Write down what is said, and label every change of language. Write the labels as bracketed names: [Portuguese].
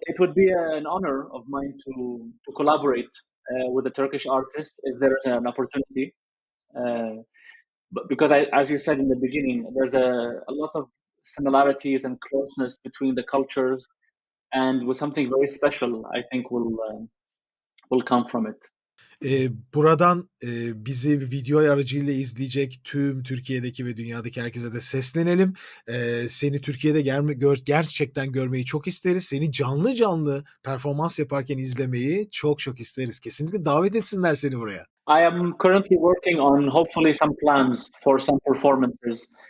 [English] it would be an honor of mine to collaborate with a Turkish artist if there is an opportunity. But because as you said in the beginning, there's a lot of similarities and closeness between the cultures, and with something very special, I think will come from it. [Turkish] Buradan, bizi video aracıyla izleyecek tüm Türkiye'deki ve dünyadaki herkese de seslenelim. Seni Türkiye'de gerçekten görmeyi çok isteriz. Seni canlı canlı performans yaparken izlemeyi çok çok isteriz. Kesinlikle davet etsinler seni buraya. [English] I am currently working on hopefully some plans for some performances.